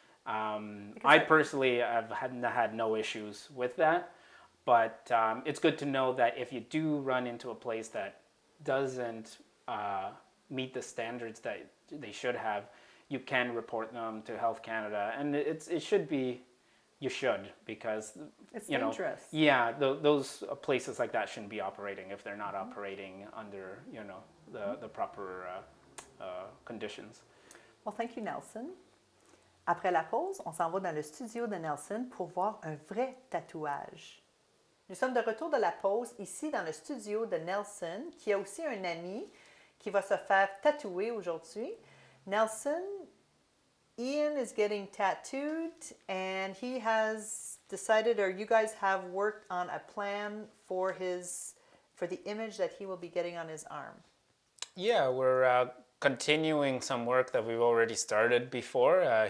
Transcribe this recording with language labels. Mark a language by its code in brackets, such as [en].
[en] I personally have had no issues with that, but it's good to know that if you do run into a place that doesn't meet the standards that they should have, you can report them to Health Canada, and it should be. You should, because it's dangerous. Yeah, those places like that shouldn't be operating if they're not operating under the proper conditions. Well, thank you, Nelson. [fr] Après la pause, on s'en va dans le studio de Nelson pour voir un vrai tatouage. Nous sommes de retour de la pause ici dans le studio de Nelson, qui a aussi un ami qui va se faire tatouer aujourd'hui. [en] Nelson, Ian is getting tattooed, and he has decided, or you guys have worked on a plan for the image that he will be getting on his arm. Yeah, we're continuing some work that we've already started before.